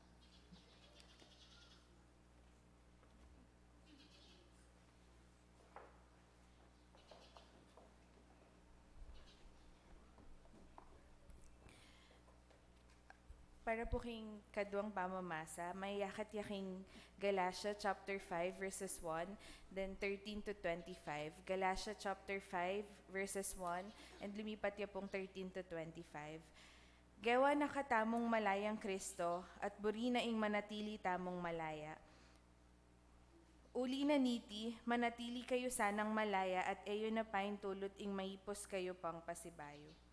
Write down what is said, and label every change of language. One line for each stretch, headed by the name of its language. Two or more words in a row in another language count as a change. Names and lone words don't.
Pampanga: Para po king kaduang pamamasa, may yakat yaking Galatia
English: chapter 5 verses 1, then 13 to 25. Galatia chapter 5 verses 1, and
Pampanga: lumipat ya pong
English: 13 to 25.
Pampanga: Gawa na katamong malayang Kristo, at buri na ing manatili tamong malaya. Uli na niti, manatili kayo sanang malaya, at eyo na pain tulot ing maipos kayo pang pasibayo.